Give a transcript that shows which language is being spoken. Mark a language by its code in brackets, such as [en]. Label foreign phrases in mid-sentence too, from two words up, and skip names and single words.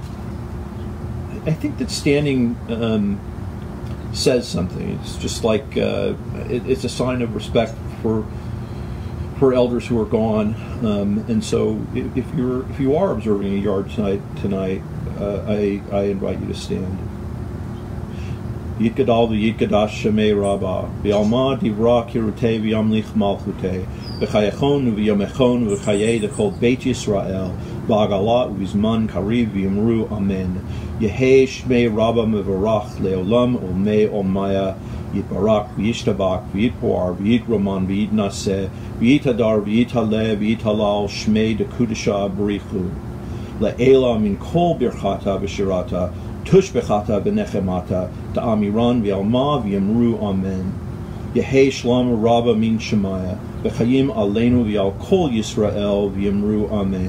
[en] I think that standing says something. It's just like it's a sign of respect for elders who are gone. And so, if you are observing a yard site tonight, I invite you to stand. [arc] יתגדל ויתקדש שמיה רבא בעלמא די ברא כרעותיה וימליך מלכותיה בחייכון וביומיכון ובחיי דכל בית ישראל בעגלא ובזמן קריב ואמרו אמן. יהא שמיה רבא מברך לעלם ולעלמי עלמיא יתברך וישתבח ויתפאר ויתרומם ויתנשא ויתהדר ויתעלה ויתהלל שמיה דקודשא בריך הוא לעילא מן כל ברכתא ושירתא תשבחתא ונחמתא דאמירן בעלמא ואמרו אמן. יהא שלום רבא מן שמיא וחיים עלינו ועל כל ישראל ואמרו אמן.